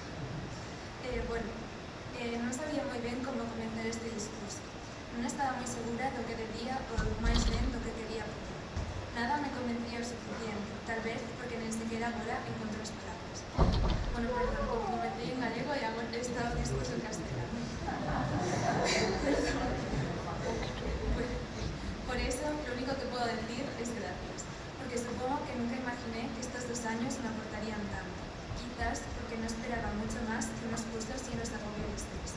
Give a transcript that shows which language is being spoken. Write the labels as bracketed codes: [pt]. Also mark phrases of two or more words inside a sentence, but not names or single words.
[gl] Non sabía moi ben como comenzar este discurso. Non estaba moi segura do que debía ou máis ben do que quería poñer. Nada me convencía o suficiente, tal vez porque nen sequera agora encontro as palabras. Bueno, perdón, como comecei en galego e agora está o discurso en castellano. Perdón. [es] Por eso, lo único que puedo decir es gracias, porque supongo que nunca imaginé que estos 2 años me aportarían tanto. Quizás porque no esperaba mucho más que unos cursos llenos de agobio y estrés.